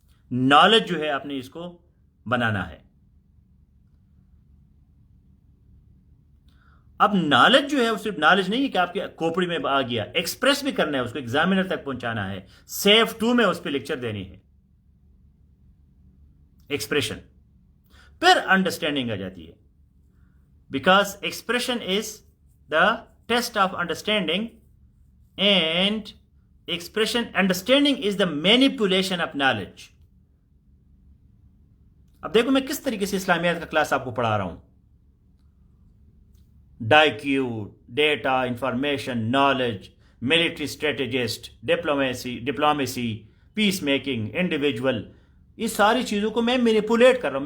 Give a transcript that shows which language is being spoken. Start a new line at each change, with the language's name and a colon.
Urdu: Knowledge جو ہے آپ نے اس کو بنانا ہے. اب نالج جو ہے وہ صرف نالج نہیں ہے کہ آپ کے کھوپڑی میں آ گیا، ایکسپریس بھی کرنا ہے، اس کو ایگزامینر تک پہنچانا ہے. سیف 2 میں اس پہ لیکچر دینی ہے.
English: expression پھر understanding
Urdu: آ جاتی ہے،
English: Because expression is the test of understanding, and understanding is the manipulation of knowledge.
Urdu: اب دیکھو میں کس طریقے سے اسلامیات کا کلاس آپ کو پڑھا رہا ہوں. ڈائی کیو، data, information, knowledge, military strategist, diplomacy, پیس میکنگ، انڈیویجول، یہ ساری چیزوں کو میں مینیپولیٹ کر رہا ہوں.